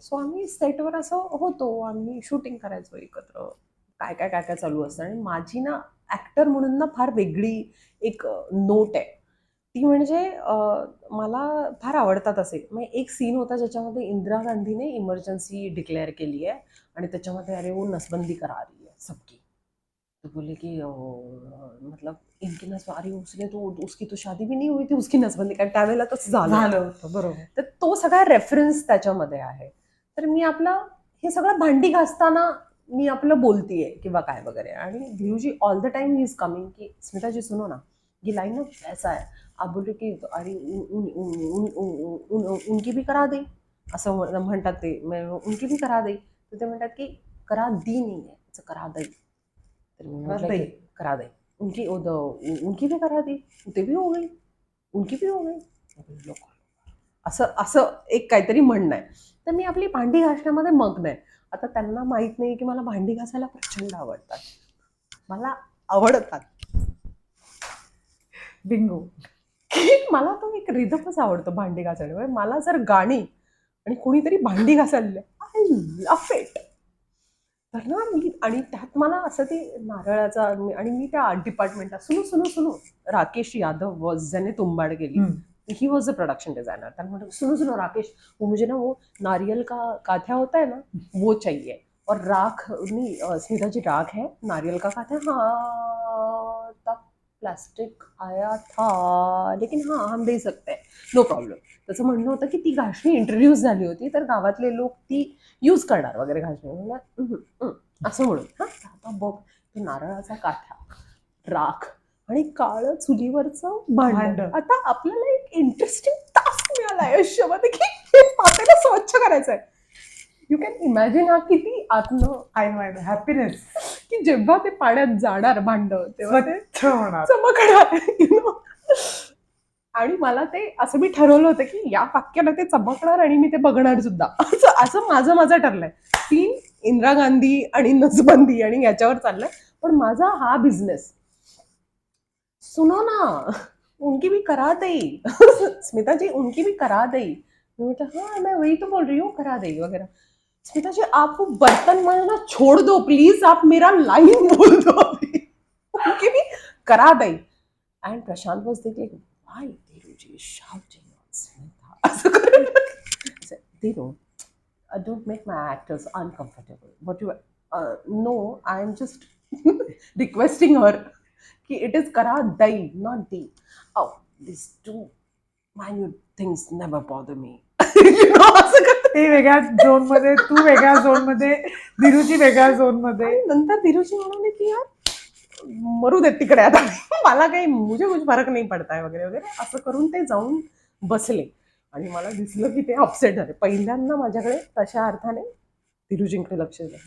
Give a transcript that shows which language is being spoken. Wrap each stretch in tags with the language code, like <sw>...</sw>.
<mr>So आम्ही सेटवर असं होतो, आम्ही शूटिंग करायचो एकत्र, काय काय काय काय चालू असतं. आणि माझी ना ॲक्टर म्हणून ना फार वेगळी एक नोट आहे ती, म्हणजे मला फार आवडतात असे. मग एक सीन होता ज्याच्यामध्ये इंदिरा गांधीने इमर्जन्सी डिक्लेअर केली आहे आणि त्याच्यामध्ये</mr> <hi>अरे वो नसबंदी करा रही है सबकी. तो बोले की मतलब इनकी अरे उसने तो उसकी तो शादी भी नहीं हुई थी, उसकी नसबंदी,</hi> <mr>कारण त्यावेळेला तसं झालं होतं. बरोबर. तर तो सगळा रेफरन्स त्याच्यामध्ये आहे. तर मी आपलं हे सगळं भांडी घासताना मी आपलं बोलतीये किंवा काय वगैरे, आणि धीरूजी</mr> <en>all the time he is coming</en> <mr>की</mr> <hi>स्मिताजी सुनो ना, ये लाइन ना ऐसा है.</hi> <mr>आप बोलले की</mr> <hi>अरे उनकी भी करा दे,</hi> <mr>असं म्हणतात ते, उनकी भी करा दे. तर ते म्हणतात की करा दी नाही आहे, करा दई. तर मी म्हटलं की करा दई,</mr> <hi>उनकी भी करा दी,</hi> <mr>ते भी हो गई, उनकी भी हो गई. असं असं एक काहीतरी म्हणणं आहे. तर मी आपली भांडी घासण्यामध्ये मग्न आहे. आता त्यांना माहित नाही की मला भांडी घासायला प्रचंड आवडतात, मला आवडतात. बिंगो. मला तो एक रिदमच आवडतो भांडी घासायला. मला जर गाणी आणि कोणीतरी भांडी घासायला,</mr> <en>I love it.</en> <mr>तर ना मी, आणि त्यात मला असं ते नारळाचा, आणि मी त्या डिपार्टमेंटला सुनू राकेश यादव वॉज, ज्याने तुंबाड केली,</mr> <en>He was the production designer.</en> <mr>त्यांना म्हणतो</mr> <hi>सुनो राकेश, वो मुझे ना वो नारियल का काथ्या होता है ना वो चाहिए, और राख नहीं, स्मिता जी राख है, नारियल का काथ्या, हाँ तब प्लास्टिक आया था लेकिन हाँ हम दे सकते हैं,</hi> <en>No problem.</en> <mr>त्याचं म्हणणं होतं की ती घासणी इंट्रोड्यूस झाली होती तर गावातले लोक ती यूज करणार वगैरे घासणी. असं म्हणून हां आता बघ, ते नारळाचा काठा, राख आणि काळं चुलीवरचं भांड. आता आपल्याला एक इंटरेस्टिंग टास्क मिळाला आयुष्यामध्ये की हे पातेलं स्वच्छ करायचं आहे.</mr> <en>you can imagine</en> <mr>हा किती आतनं</mr> <en>happiness</en> <mr>की जेव्हा ते पाण्यात जाणार भांड तेव्हा ते चमकणार. चमकणार. आणि मला ते असं मी ठरवलं होतं की या वाक्याला ते चमकणार आणि मी ते बघणार सुद्धा, असं माझं ठरलंय. सीन इंदिरा गांधी आणि नसबंदी आणि याच्यावर चाललंय, पण माझा हा बिझनेस.</mr> <hi>सुनो ना, उनकी भी करा दई. स्मिता जी उनकी भी करा दई. हाँ मैं वही तो बोल रही हूँ, करा दई वगैरह. स्मिता जी आप वो बर्तन मजना छोड़ दो प्लीज, आप मेरा लाइन बोल दो अभी. उनकी भी करा दई.</hi> <en>and Prashant was thinking why Dhiruji shouting on Smita</en> <mr>असं करून</mr> <en>Dhiru don't make my actors uncomfortable. What you no, I am just requesting her कि it is kara dai, not di. Oh, these two minute things never bother me. You know,</en> <mr>असं करते. ते वेगळ्या zone मध्ये, तू वेगळ्या zone मध्ये, धीरूजी वेगळ्या zone मध्ये. आणि नंतर धीरूजी म्हणाले की यार मरू देत तिकडे आता मला काही</mr> <hi>मुझे कुछ फरक</hi> <mr>नाही पडताय वगैरे वगैरे असं करून ते जाऊन बसले. आणि मला दिसलं की ते अपसेट झाले. पहिल्यांदा माझ्याकडे तशा अर्थाने धीरूजींकडे लक्ष दिलं.</mr>